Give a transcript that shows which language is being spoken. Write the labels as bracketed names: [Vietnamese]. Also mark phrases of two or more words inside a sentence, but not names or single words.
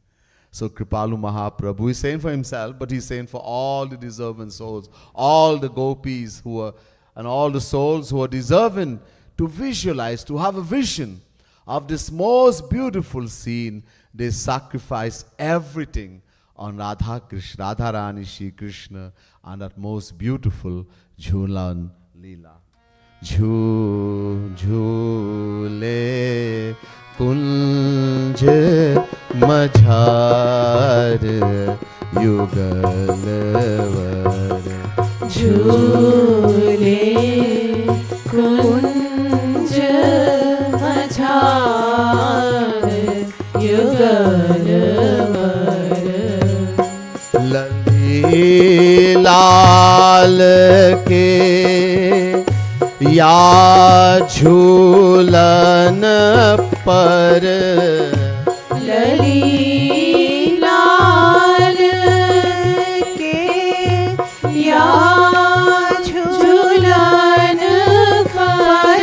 [English] So Kripalu Mahaprabhu is saying for himself, but he's saying for all the deserving souls, all the gopis who are, and all the souls who are deserving to visualize, to have a vision of this most beautiful scene. They sacrifice everything on Radha Krishna, Radha Rani Shri Krishna, and that most beautiful Julan Leela. [Braj] झूले कुंज मझार युगल झूले कुंज मझार युगल लली लाल के या झूलन पर लली लाल के या झूलन पर